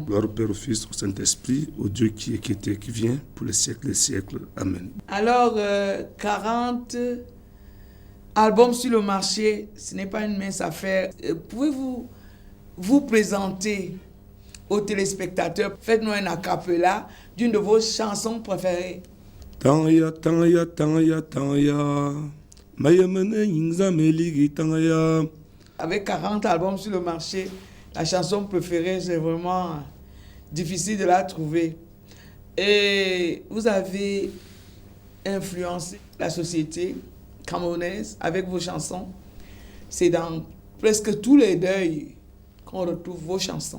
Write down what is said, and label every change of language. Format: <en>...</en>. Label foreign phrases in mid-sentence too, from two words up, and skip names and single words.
<fr>Gloire au Père, au Fils, au Saint-Esprit, au Dieu qui est, qui était, qui vient, pour les siècles des siècles. Amen. Alors, 40... album sur le marché, ce n'est pas une mince affaire. Pouvez-vous vous présenter aux téléspectateurs? Faites-nous un a cappella d'une de vos chansons préférées. Tanya, tanya, tanya, tanya. Mayamene yingza meligi tanya. Avec 40 albums sur le marché, la chanson préférée, c'est vraiment difficile de la trouver. Et vous avez influencé la société camerounaise avec vos chansons. C'est dans presque tous les deuils qu'on retrouve vos chansons.</fr>